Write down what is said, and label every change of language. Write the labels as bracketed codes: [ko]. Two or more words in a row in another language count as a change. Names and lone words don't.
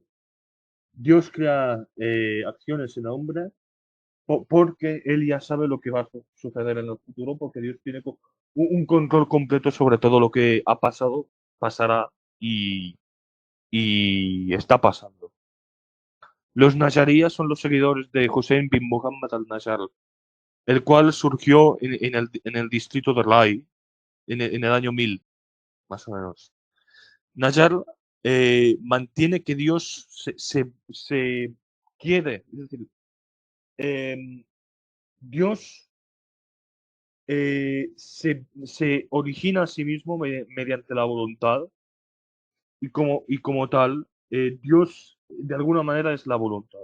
[es] Dios crea, acciones en el hombre porque Él ya sabe lo que va a suceder en el futuro, porque Dios tiene un control completo sobre todo lo que ha pasado, pasará y está pasando. Los Nazaríes son los seguidores de Hussein bin Muhammad al-Nazar, el cual surgió en el distrito de Rai en el año 1000, más o menos. Nazar, mantiene que Dios se quiere, es decir, em, Dios, se origina a sí mismo mediante la voluntad y como tal, Dios de alguna manera es la voluntad.